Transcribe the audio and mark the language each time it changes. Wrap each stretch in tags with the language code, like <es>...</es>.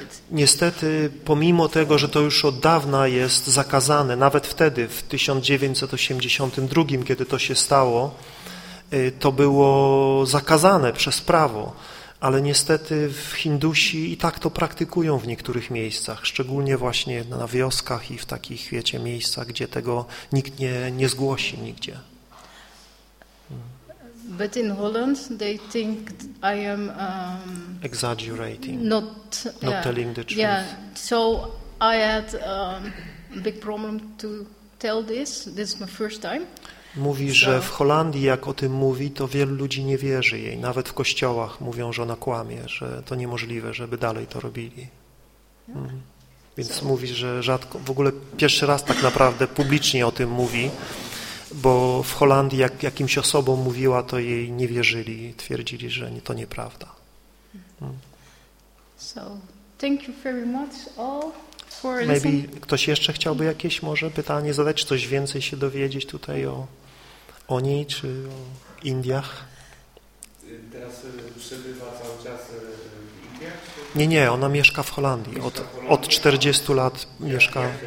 <pl>Niestety, pomimo tego, że to już od dawna jest zakazane, nawet wtedy, w 1982, kiedy to się stało, to było zakazane przez prawo, ale niestety w Hindusi i tak to praktykują w niektórych miejscach, szczególnie właśnie na wioskach i w takich, wiecie, miejscach, gdzie tego nikt nie zgłosi nigdzie.</pl> <en>But in Holland, they think I am exaggerating, not telling the truth. Yeah, so I had a big problem to tell this. This is my first time.</en> <pl>Mówi, że w Holandii, jak o tym mówi, to wielu ludzi nie wierzy jej. Nawet w kościołach mówią, że ona kłamie, że to niemożliwe, żeby dalej to robili. Więc mówi, że rzadko, w ogóle pierwszy raz tak naprawdę publicznie o tym mówi. Bo w Holandii, jak jakimś osobom mówiła, to jej nie wierzyli, twierdzili, że to nieprawda.</pl> <en>So, thank you very much all for maybe listening.</en> <pl>Ktoś jeszcze chciałby jakieś może pytanie zadać, czy coś więcej się dowiedzieć tutaj o niej, czy o Indiach? Teraz przebywa cały czas w Indiach? Nie, ona mieszka w Holandii. Od 40 lat mieszka.</pl>